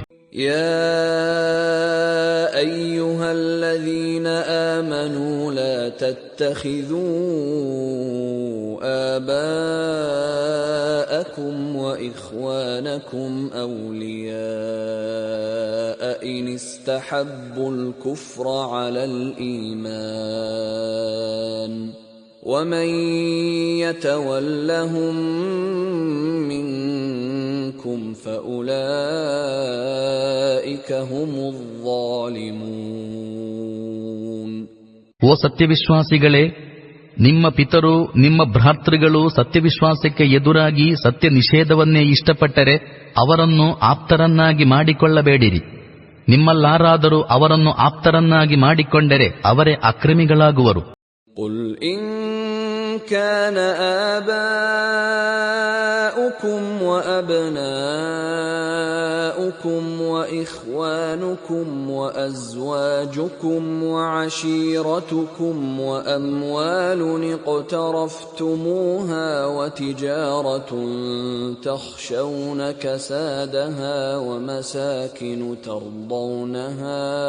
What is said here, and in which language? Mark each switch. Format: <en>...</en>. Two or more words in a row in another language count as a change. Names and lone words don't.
<ar>يا أيها الذين آمنوا لا تتخذوا آباءكم وإخوانكم أولياء إن استحبوا الكفر على الإيمان ومن يتولهم منكم فأولئك هم الظالمون.</ar> <kn>ಓ ಸತ್ಯವಿಶ್ವಾಸಿಗಳೇ, ನಿಮ್ಮ ಪಿತರು, ನಿಮ್ಮ ಭ್ರಾತೃಗಳು ಸತ್ಯವಿಶ್ವಾಸಕ್ಕೆ ಎದುರಾಗಿ ಸತ್ಯ ನಿಷೇಧವನ್ನೇ ಇಷ್ಟಪಟ್ಟರೆ ಅವರನ್ನು ಆಪ್ತರನ್ನಾಗಿ ಮಾಡಿಕೊಳ್ಳಬೇಡಿರಿ. ನಿಮ್ಮಲ್ಲಾರಾದರೂ ಅವರನ್ನು ಆಪ್ತರನ್ನಾಗಿ ಮಾಡಿಕೊಂಡರೆ ಅವರೇ ಅಕ್ರಮಿಗಳಾಗುವರು.</kn> <ar>قل إن كان آباؤكم وأبناؤكم وإخوانكم وأزواجكم وعشيرتكم وأموال اقترفتموها وتجارة تخشون كسادها ومساكن ترضونها</ar>